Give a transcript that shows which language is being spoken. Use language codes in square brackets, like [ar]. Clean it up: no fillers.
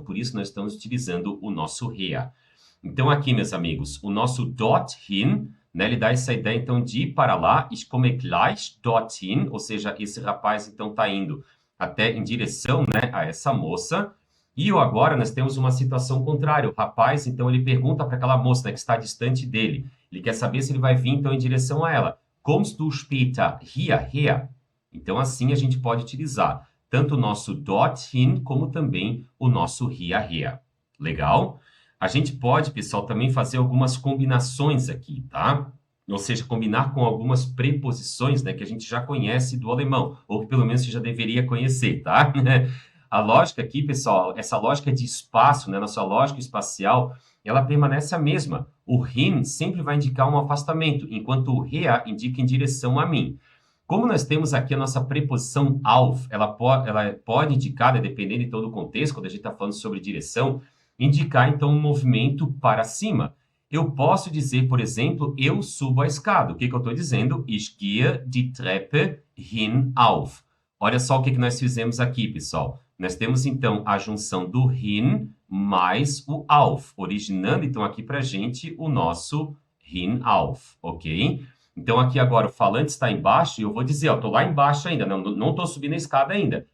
[pt] Por isso, nós estamos utilizando o nosso her. Então, aqui, meus amigos, o nosso dorthin, né, ele dá essa ideia, então, de ir para lá, [de] ich komme gleich dorthin, [pt] ou seja, esse rapaz, então, está indo até em direção, né, a essa moça. E agora nós temos uma situação contrária. O rapaz, então, ele pergunta para aquela moça, né, que está distante dele. Ele quer saber se ele vai vir, então, em direção a ela. [de] Kommst du später hierher? [pt] Então, assim, a gente pode utilizar tanto o nosso dorthin, como também o nosso hierher. Legal? A gente pode, pessoal, também fazer algumas combinações aqui, tá? Ou seja, combinar com algumas preposições, né, que a gente já conhece do alemão, ou que pelo menos você já deveria conhecer, tá? A lógica aqui, pessoal, essa lógica de espaço, né, nossa lógica espacial, ela permanece a mesma. O hin sempre vai indicar um afastamento, enquanto o her indica em direção a mim. Como nós temos aqui a nossa preposição auf, ela pode indicar, né, dependendo então do contexto, quando a gente está falando sobre direção, indicar então um movimento para cima. Eu posso dizer, por exemplo, eu subo a escada. O que eu estou dizendo? [de] Ich gehe die Treppe hinauf. [pt] Olha só o que nós fizemos aqui, pessoal. Nós temos, então, a junção do hin mais o auf, originando, então, aqui para a gente o nosso hinauf, ok? Então, aqui agora o falante está embaixo e eu vou dizer, eu estou lá embaixo ainda, não estou subindo a escada ainda.